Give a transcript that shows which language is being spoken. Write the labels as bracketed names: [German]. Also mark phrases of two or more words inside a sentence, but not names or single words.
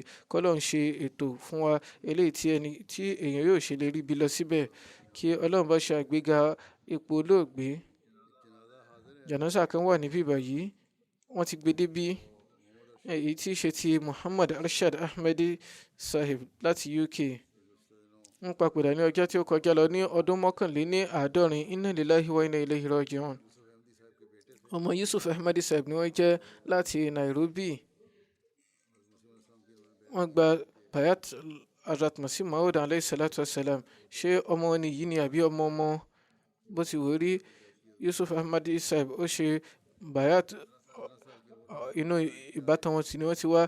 [Yoruba] K'Ọlọ́run ṣe ètò fún wa eléyìí tí èèyàn yóò ṣe lè rí bí lọ síbẹ̀ kí Ọlọ́run bá ṣe àgbéga ipò olóògbé. Jánásà kan wà níbí báyìí, wọ́n ti gbé débí, èyí tí í ṣe ti Muhammad Arshad Ahmadi Sahib láti UK. Wọ́n papòdà ní ọjọ́ tí ó kọjá lọ ní ọdún 51. [Arabic] إنا لله وإنا إليه راجعون. [Yoruba] Ọmọ Yusuf Ahmadi Sahib ni wọ́n jẹ́ láti Nairobi. Wọ́n gba bayat Hazrat Masih Maud [Arabic] عليه الصلاة السلام. [Yoruba] Ṣé ọmọ wọn nìyí ni àbí ọmọ bó ti wò rí? Yusuf Ahmadi Sahib ó ṣe bayat inú ìbátan wọn tí ni wọ́n ti wá.